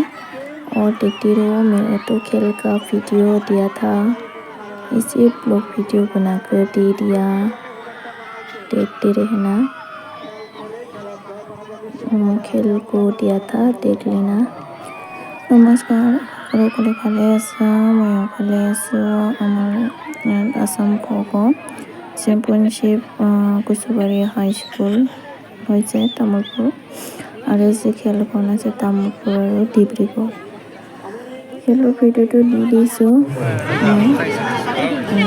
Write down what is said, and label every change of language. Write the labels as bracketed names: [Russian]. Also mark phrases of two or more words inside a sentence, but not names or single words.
[Hindi] और देखती रहो, मैंने तो खेल का वीडियो दिया था, इसे ब्लॉग वीडियो बनाकर दे दिया, देखते रहना। खेल को दिया था, देख लेना। नमस्कार, [Assamese] সকলে ভালে আছো? ময়ো ভালে আছো। আমাৰ আসাম খো খো চেম্পিয়নশ্বিপ কুচুবাৰী হাই স্কুল হৈছে তামুলপুৰ, আৰু যে খেলখন আছে তামুলপুৰ আৰু ডিব্ৰুগড়। খেলৰ ভিডিঅ'টো দি দিছোঁ মই।